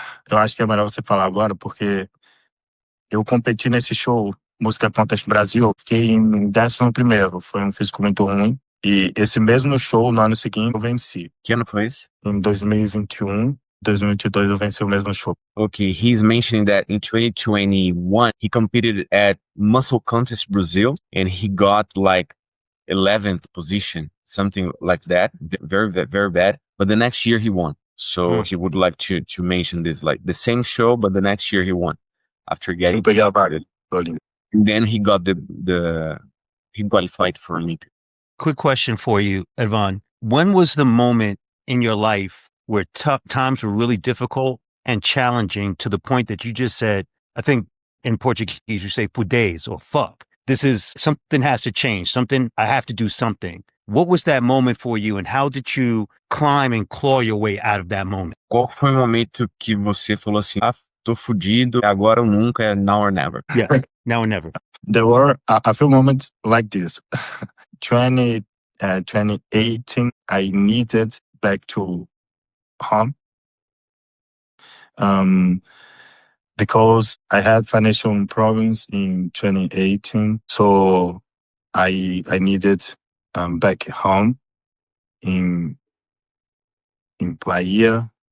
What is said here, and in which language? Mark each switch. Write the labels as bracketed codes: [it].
[pt] Eu acho que é melhor você falar agora, porque eu competi nesse show, Música Contest Brasil, fiquei em 11º. Foi um físico muito ruim. E esse mesmo show, no ano seguinte, eu venci. Que ano foi esse? Em 2021, 2022, eu venci o mesmo show. [en] Okay, he's mentioning that in 2021, he competed at Muscle Contest Brazil, and he got like 11th position, something like that. Very, very bad. But the next year he won. So he would like to mention this, like the same show, but the next year he won after getting. And then he got he qualified for Olympia. Quick question for you, Edvan. When was the moment in your life where tough times were really difficult and challenging to the point that you just said, I think in Portuguese you say "fudez" or "fuck"? This is something has to change. I have to do something. What was that moment for you, and how did you climb and claw your way out of that moment? [pt] Qual foi o momento que você falou assim, tô fudido, agora ou nunca, [en] now or never? Yes, now or never. There were a few moments like this. 2018, I needed back to home. Um, because I had financial problems in 2018, so I needed back home in Bahia.